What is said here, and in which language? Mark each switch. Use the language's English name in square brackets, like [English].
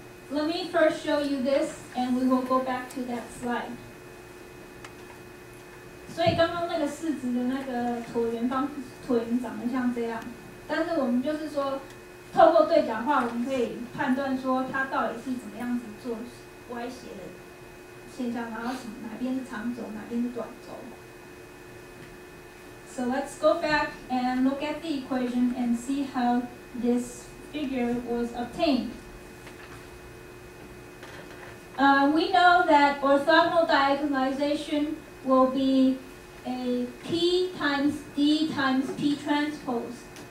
[English] Let me first show you this, and we will go back to that slide. [Chinese] 所以刚刚那个式子的那个椭圆长得像这样，但是我们就是说，透过对角化，我们可以判断说它到底是怎么样子做歪斜的现象，然后哪边是长轴，哪边是短轴。 [English] So let's go back and look at the equation and see how this figure was obtained. We know that orthogonal diagonalization will be a P times D times P transpose.